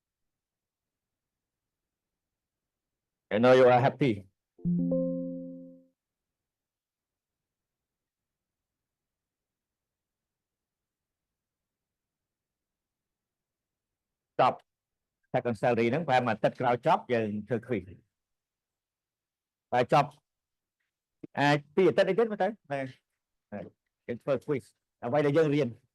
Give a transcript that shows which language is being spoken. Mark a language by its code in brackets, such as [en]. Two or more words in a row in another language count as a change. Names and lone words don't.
[en] I know you are happy. Stop. Tax on salary [km] ហ្នឹងប្រហែលមួយអាទិត្យក្រោយចប់យើងធ្វើ quiz ហើយចប់អាច2អាទិត្យអីទៀតមើលទៅយើងធ្វើ quiz អ្វីដែលយើងរៀន